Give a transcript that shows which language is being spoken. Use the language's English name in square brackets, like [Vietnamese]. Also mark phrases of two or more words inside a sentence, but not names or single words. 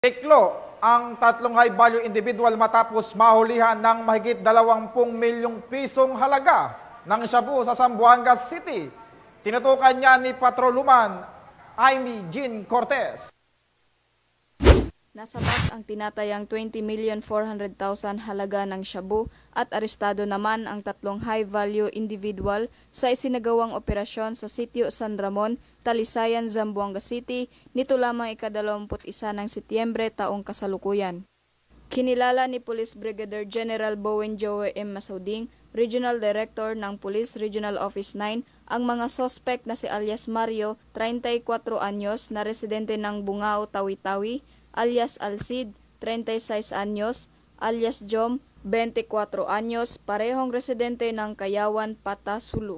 [Filipino] Tiklo ang tatlong [English] high-value individual [Filipino] matapos mahulihan ng mahigit 20 milyong pisong halaga ng shabu sa Zamboanga City. Tinutukan niya ni Patrolwoman Amy Jean Cortez. Nasabat ang tinatayang 20,400,000 halaga ng shabu at arestado naman ang tatlong [English] high-value individual [Filipino] sa isinagawang operasyon sa sitio San Ramon, Talisayan, Zamboanga City nito lamang ika-21 ng Setyembre taong kasalukuyan. Kinilala ni Police Brigadier General Bowen Joe M. Masauding, Regional Director ng Police Regional Office 9, ang mga sospek na si alias Mario, 34 anyos, na residente ng Bungao, Tawi-Tawi, alias Alcid, 36 anyos, alias Jom, 24 anyos, parehong residente ng Kayawan, Patasulu.